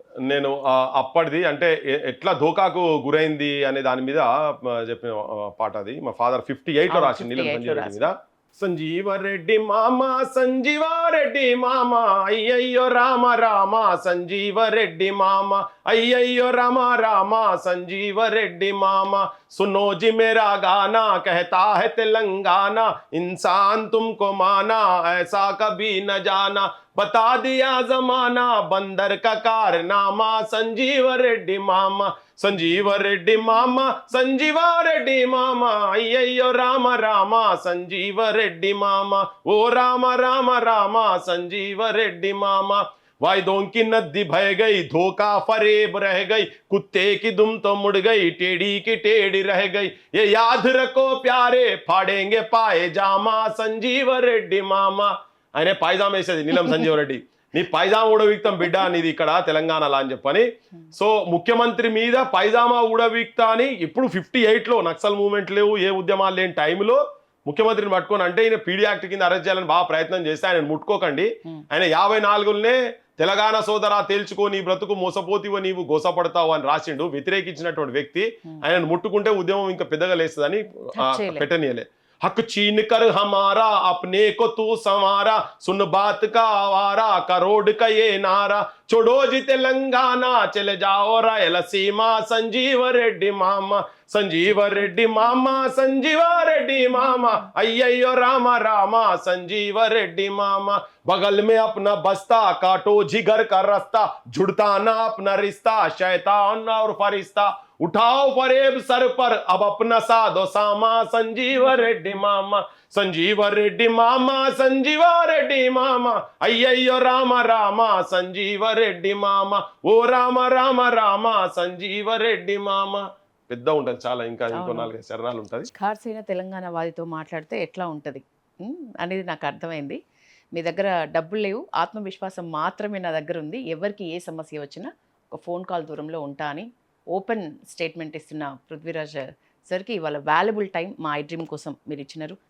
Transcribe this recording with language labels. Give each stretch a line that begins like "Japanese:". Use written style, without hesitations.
Telugu: నేను అప్పటిది అంటే ఎట్లా ధోకాకు గురైంది అనే దాని మీద చెప్పిన పాట అది. మా ఫాదర్ 58లో రాసింది నీలం సంజీవ రెడ్డి మీద. సంజీవరెడ్డి మామ, సంజీవారెడ్డి మామ, అయ్యయ్యో రామ రామ సంజీవరెడ్డి మామ, అయ్యయ్యో రామ రామ సంజీవరెడ్డి మామ.
Hindi: सुनो जी मेरा गाना कहता है तेलंगाना, इंसान तुमको माना ऐसा कभी न जाना, बता दिया जमाना बंदर का कारनामा, संजीव रेड्डी मामा, संजीव रेड्डी मामा, संजीवा रेड्डी मामा, अय्यो राम राम संजीव रेड्डी मामा, ओ राम राम राम संजीव रेड्डी मामा. वायदों की नदी बह गई, धोखा फरेब रह गई, कुत्ते की दुम तो मुड़ गई, टेढ़ी की टेढ़ी रह गई, ये याद रखो प्यारे फाड़ेंगे पाए जामा, संजीव रेड्डी मामा.
Telugu: ఆయన పైజామా వేసేది నీలం సంజీవ రెడ్డి. నీ పైజామా ఊడవిక్తం బిడ్డ నీది ఇక్కడ తెలంగాణలో అని చెప్పని. సో ముఖ్యమంత్రి మీద పైజామా ఊడవిక్తా అని ఇప్పుడు 58లో నక్సల్ మూవ్మెంట్ లేవు, ఏ ఉద్యమాలు లేని టైంలో ముఖ్యమంత్రిని పట్టుకొని అంటే ఈయన పీడీ యాక్ట్ కింద అరెస్ట్ చేయాలని బాగా ప్రయత్నం చేస్తే ఆయన ముట్టుకోకండి, ఆయన 54లోనే తెలంగాణ సోదరా తేల్చుకో నీ బ్రతుకు మోసపోతివో నీవు గోసపడతావు అని రాసిండు. వ్యతిరేకించినటువంటి వ్యక్తి ఆయన ముట్టుకుంటే ఉద్యమం ఇంకా పెద్దగా లేస్తుందని పెట్టనీయలే.
Hindi: हक छीन कर हमारा अपने को तू संवारा, सुन बात का आवारा करोड़ का ये नारा, छोड़ो जी तेलंगाना चले जाओ रायलसीमा, संजीव रेड्डी मामा, संजीव रेड्डी मामा, संजीव रेड्डी मामा, अय्यो रामा रामा संजीव रेड्डी मामा. बगल में अपना बस्ता काटो जिगर का रास्ता, जुड़ता ना अपना रिश्ता शैतान और फरिश्ता, उठाओ फरेब सर पर अब अपना साधो सामा, संजीव रेड्डी मामा, संजीव रेड्डी मामा, संजीव रेड्डी मामा, अय्यो राम राम संजीव रेड्डी मामा, ओ राम राम राम संजीव रेड्डी मामा.
Telugu: పెద్ద ఉంటుంది చాలా, ఇంకా ఇంకో అవును. 4-5 చరణాలు ఉంటుంది. ఖార్సైన తెలంగాణ వాదితో మాట్లాడితే ఎట్లా ఉంటుంది అనేది నాకు అర్థమైంది. మీ దగ్గర డబ్బులు లేవు, ఆత్మవిశ్వాసం మాత్రమే నా దగ్గర ఉంది, ఎవరికి ఏ సమస్య వచ్చినా ఒక ఫోన్ కాల్ దూరంలో ఉంటా అని ఓపెన్ స్టేట్మెంట్ ఇస్తున్న పృథ్వీరాజ్ సార్కి ఇవాళ వాల్యుబుల్ టైం మా ఐ డ్రీమ్ కోసం మీరు ఇచ్చినారు.